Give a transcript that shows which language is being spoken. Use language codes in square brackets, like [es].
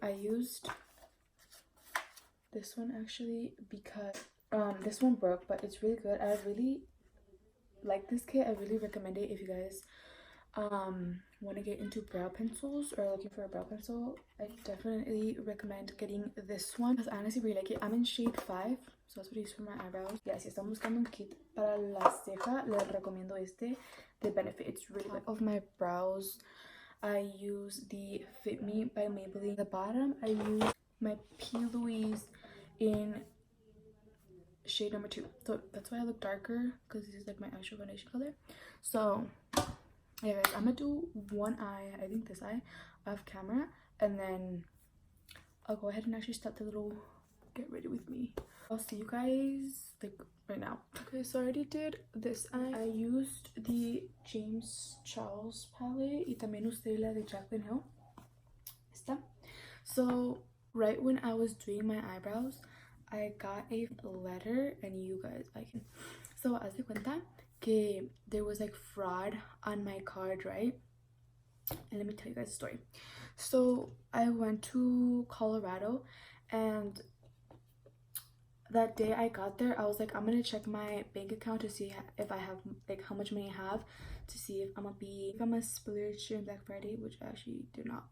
[en] I used this one actually because this one broke, but it's really good. I really like this kit. I really recommend it if you guys want to get into brow pencils or looking for a brow pencil. I definitely recommend getting this one because I honestly really like it. I'm in shade 5, so that's what I use for my eyebrows. [es] Yeah, si están buscando un kit para la ceja, les recomiendo este de Benefit. [en] It's really good. Of my brows, I use the Fit Me by Maybelline. The bottom, I use my P. Louise in shade number 2. So that's why I look darker, because this is like my actual foundation color. So yeah guys, I'm gonna do one eye, I think this eye, off camera, and then I'll go ahead and actually start the little get ready with me. I'll see you guys like right now. Okay, so I already did this eye. I used the James Charles palette [es] y también usé la de Jaclyn Hill. Esta. [en] So right when I was doing my eyebrows, I got a letter, and you guys, I can, so [es] haz de cuenta que [en] there was like fraud on my card, right? And let me tell you guys a story. So I went to Colorado, and that day I got there, I was like, I'm gonna check my bank account to see if I have like how much money I have, to see if I'm gonna splurge during Black Friday, which I actually did not.